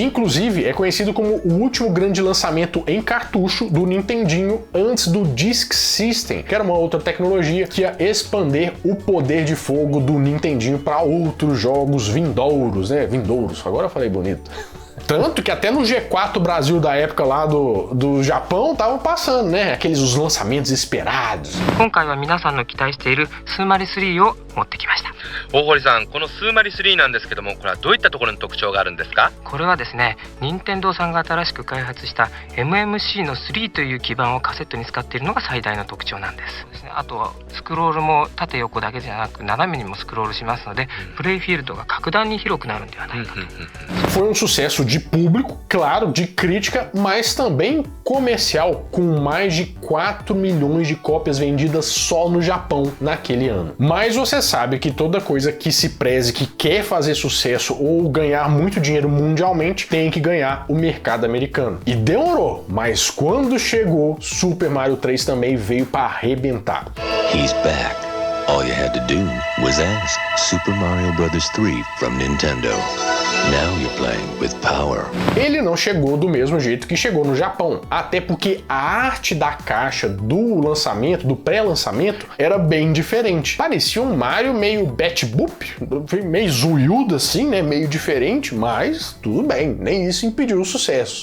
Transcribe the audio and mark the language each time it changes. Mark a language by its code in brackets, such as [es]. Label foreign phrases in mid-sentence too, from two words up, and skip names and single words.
[pt] Inclusive, é conhecido como o último grande lançamento em cartucho do Nintendinho antes do Disk System, que era uma outra tecnologia que ia expandir o poder de fogo do Nintendinho para outros jogos vindouros, né? Vindouros, agora eu falei bonito. Tanto que até no G4 Brasil da época lá do Japão estavam passando, né? Aqueles os lançamentos esperados. [ja] 今回は皆さんの期待しているスーマリ3を持ってきました。大堀さん、このスーマリ3なんですけども、これはどういったところに特徴があるんですか？これはですね、任天堂さんが新しく開発した MMC の3という基板をカセットに使っているのが最大の特徴なんです。あとはスクロールも縦横だけじゃなく斜めにもスクロールしますので、プレイフィールドが格段に広くなるんではないかと。 [pt] Foi um sucesso de público, claro, de crítica, mas também comercial, com mais de 4 milhões de cópias vendidas só no Japão naquele ano. Mas você sabe que toda coisa que se preze, que quer fazer sucesso ou ganhar muito dinheiro mundialmente, tem que ganhar o mercado americano. E demorou, mas quando chegou, Super Mario 3 também veio para arrebentar. [en] He's back. All you had to do was ask. Super Mario Bros. 3 from Nintendo. Now you're playing with power. [pt] Ele não chegou do mesmo jeito que chegou no Japão, até porque a arte da caixa do lançamento, do pré-lançamento, era bem diferente. Parecia um Mario meio Bat-Boop, meio zoiudo assim, né? Meio diferente, mas tudo bem, nem isso impediu o sucesso.